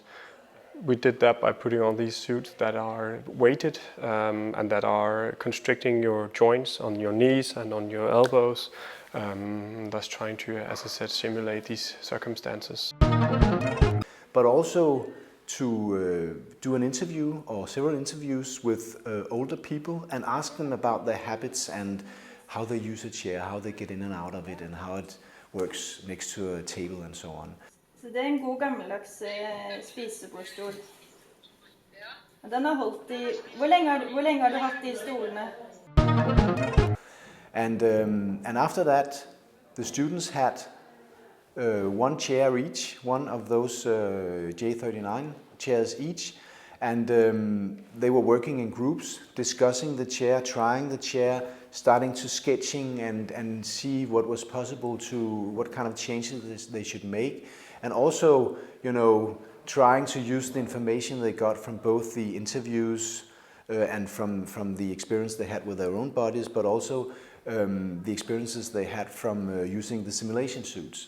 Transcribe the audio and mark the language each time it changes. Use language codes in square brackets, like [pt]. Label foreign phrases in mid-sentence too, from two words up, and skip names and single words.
[en] We did that by putting on these suits that are weighted and that are constricting your joints on your knees and on your elbows, thus trying to, as I said, simulate these circumstances. But also to do an interview or several interviews with older people and ask them about their habits and how they use a chair, how they get in and out of it, and how it works next to a table and so on. [da] Så det er en god gammeldags spisebordstol. Den har holdt i... Hvor længe har du haft de stolene? [en] And after that, the students had one chair each, one of those J39 chairs each, and they were working in groups, discussing the chair, trying the chair, starting to sketching and see what was possible, to what kind of changes they should make, and also, you know, trying to use the information they got from both the interviews and from the experience they had with their own bodies, but also the experiences they had from using the simulation suits.